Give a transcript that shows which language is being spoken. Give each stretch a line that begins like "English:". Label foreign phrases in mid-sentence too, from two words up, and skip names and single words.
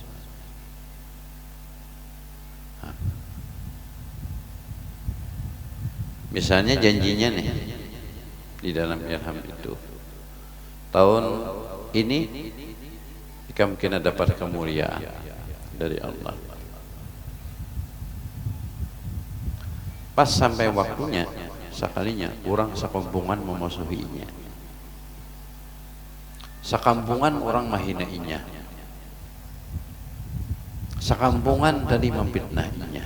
Indonesian: Misalnya janjinya nih di dalam ilham itu, tahun ini kamu kena dapat kemuliaan dari Allah.
Banjar: Pas sampai waktunya, sekalinya orang sekampungan memusuhinya, sekampungan orang mahinainya, sekampungan tadi memfitnahinya.